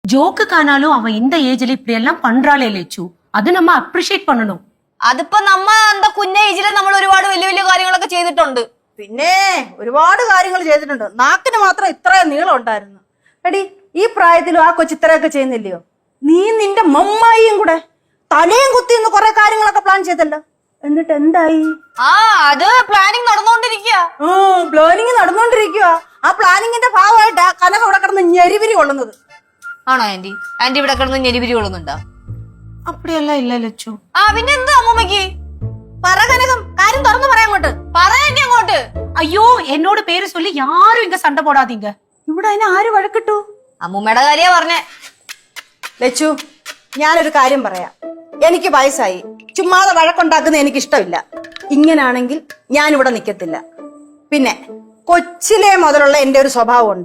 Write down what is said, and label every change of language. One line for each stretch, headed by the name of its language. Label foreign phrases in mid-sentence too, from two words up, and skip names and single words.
Tamil: ஜோக்குக்கானாலும் அவன் இந்த ஏஜ்ல இப்படி எல்லாம் பண்றாளே லட்சு, அது நம்ம അപ്രിഷിയേറ്റ് பண்ணணும்.
Malayalam: അതിപ്പോ നമ്മ എന്താ കുഞ്ഞ ഏജില് നമ്മൾ ഒരുപാട് വലിയ വലിയ കാര്യങ്ങളൊക്കെ ചെയ്തിട്ടുണ്ട്. പിന്നെ ഒരുപാട് കാര്യങ്ങൾ ചെയ്തിട്ടുണ്ട്. നാക്കിന് മാത്രം ഇത്രയും നീളം ഉണ്ടായിരുന്നു. എടി ഈ പ്രായത്തിലും ആ കൊച്ചു ഇത്രയൊക്കെ ചെയ്യുന്നില്ലയോ? നീ നിന്റെ മമ്മായിയും കൂടെ തലയും കുത്തിന്ന് കുറെ കാര്യങ്ങളൊക്കെ പ്ലാൻ ചെയ്തല്ലോ. എന്നിട്ട് എന്തായി? ആ അത് പ്ലാനിങ് നടന്നുകൊണ്ടിരിക്കുക. പ്ലാനിങ് നടന്നുകൊണ്ടിരിക്കുക. ആ പ്ലാനിങ്ങിന്റെ ഭാഗമായിട്ടാ കനക ഇവിടെ കിടന്ന് ഞെരിവിരി കൊള്ളുന്നത്. ആണോ ആന്റി? ആന്റി ഇവിടെ കിടന്ന് ഞെരിവിരി കൊള്ളുന്നുണ്ടോ?
Tamil: அப்படியெல்லாம் இல்ல லட்சு.
Malayalam: ആ പിന്നെ എന്താ അമ്മൂമ്മക്ക്? പറ കനകം, കാര്യം തുറന്നു പറയാൻ അങ്ങോട്ട്. പറയാൻ അങ്ങോട്ട്.
Tamil: ஐயோ என்னோட பேரு சொல்லி யாரும் இங்க சண்டை போடாதீங்க.
Malayalam: ഇവിടെ അതിന് ആര് വഴക്കിട്ടു? അമ്മൂമ്മയുടെ കാര്യ പറഞ്ഞേ. ലച്ചു, ഞാനൊരു കാര്യം പറയാം. എനിക്ക് വയസ്സായി. ചുമ്മാതെ വഴക്കുണ്ടാക്കുന്നത് എനിക്ക് ഇഷ്ടമില്ല. ഇങ്ങനാണെങ്കിൽ ഞാനിവിടെ നിൽക്കത്തില്ല. പിന്നെ കൊച്ചിലെ മുതലുള്ള എന്റെ ഒരു സ്വഭാവമുണ്ട്.